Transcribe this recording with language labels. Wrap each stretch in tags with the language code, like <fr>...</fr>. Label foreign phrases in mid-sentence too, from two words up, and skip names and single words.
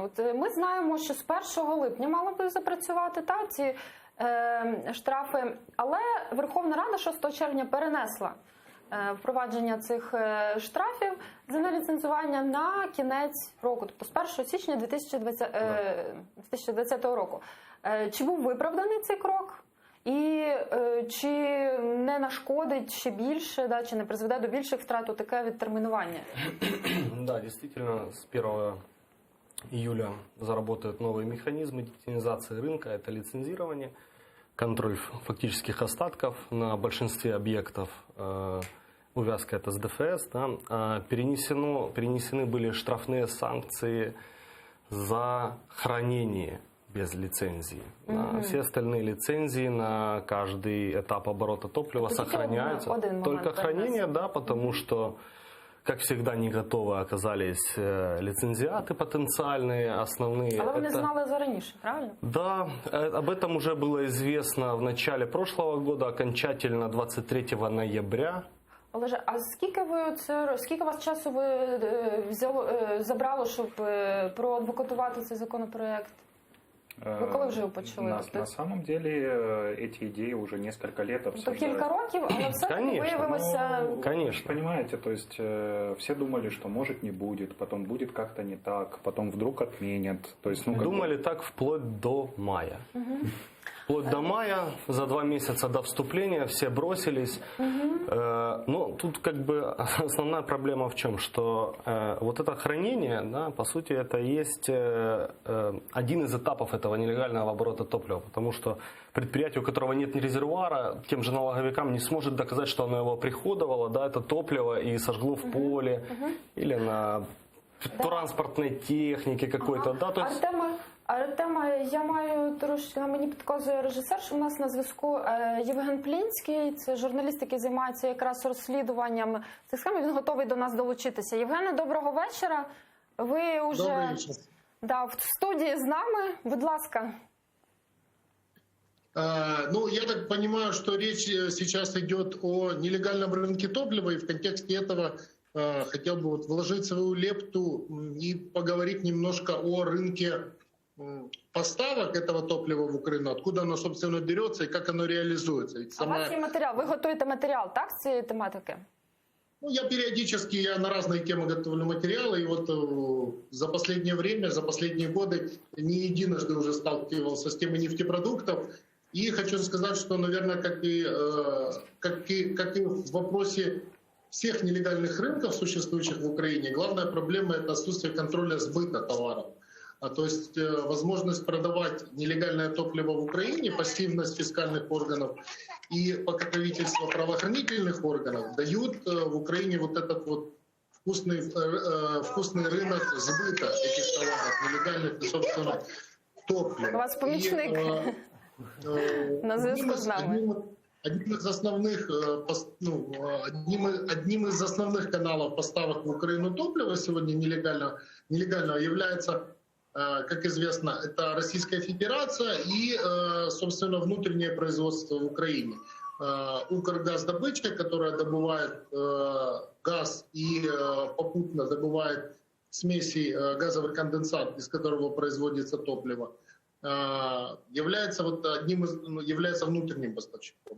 <uk>От ми знаємо, що з 1 липня мало би запрацювати ці штрафи, але Верховна Рада 6 червня перенесла впровадження цих штрафів за неліцензування на кінець року, тобто з 1 січня 2020 року. Чи був виправданий цей крок? І чи не нашкодить ще більше, чи не призведе до більших втрат таке відтермінування?</uk> <ru>Да, действительно, с 1 июля заработают новые механизмы детинизации рынка. Это лицензирование, контроль фактических остатков на большинстве объектов. Увязка это с ДФС. Да. Перенесены были штрафные санкции за хранение без лицензии. Все остальные лицензии на каждый этап оборота топлива сохраняются. Только хранение, да, потому что, как всегда, не готовы оказались лицензиаты потенциальные, основные.</ru> <uk>Але вони знали зараніше, правильно?</uk> <ru>Да, об этом уже было известно в начале прошлого года, окончательно 23 ноября.</ru> <uk>Олеже, а скільки вас часу забрало, щоб проадвокатувати цей законопроект? Ви коли вже його почали?</uk> <ru>На самом деле эти идеи уже несколько лет обсуждаются.</ru> <uk>Кілька років, але все-таки виявилося...</uk> <ru>Конечно. Понимаете, то есть все думали, что может не будет, потом будет как-то не так, потом вдруг отменят. То есть, думали так вплоть до мая. Вплоть до мая, за 2 месяца до вступления все бросились. Но тут как бы основная проблема в чем? Что вот это хранение, да, по сути, это есть один из этапов этого нелегального оборота топлива. Потому что предприятие, у которого нет резервуара, тем же налоговикам не сможет доказать, что оно его приходовало, да, это топливо и сожгло в поле или на транспортной технике какой-то. Да, то есть...</ru> <uk>Артема, я маю трошки, на мені підказує режисер, що у нас на зв'язку Євген Плінський, це журналіст, який займається якраз розслідуванням цих схем, він готовий до нас долучитися. Євгене, доброго вечора. Ви вже в студії з нами, будь ласка.</uk> <ru>Ну, я так понимаю, что речь сейчас идет о нелегальном рынке топлива, и в контексте этого хотел бы вложить свою лепту и поговорить немножко о рынке поставок этого топлива в Украину, откуда оно, собственно, берется и как оно реализуется.</ru> <uk>А у вас є матеріал, ви готуєте матеріал, так, з цієї тематики?</uk> <ru>Ну, я периодически на разные темы готовлю материалы, и вот за последнее время, за последние годы не единожды уже сталкивался с темой нефтепродуктов. И хочу сказать, что, наверное, как и в вопросе всех нелегальных рынков, существующих в Украине, главная проблема – это отсутствие контроля сбыта товаров. То есть возможность продавать нелегальное топливо в Украине, пассивность фискальных органов и покровительство правоохранительных органов дают в Украине вот этот вот вкусный рынок сбыта этих товаров, нелегальных, собственно, топлива.</ru> <uk>У вас помічник на зв'язку з нами.</uk> <ru>Одним из основных каналов поставок в Украину топлива сегодня нелегального является, как известно, это Российская Федерация и, собственно, внутреннее производство в Украине. Укргаздобыча, которая добывает газ и попутно добывает смеси газовый конденсат, из которого производится топливо, является внутренним поставщиком.</ru>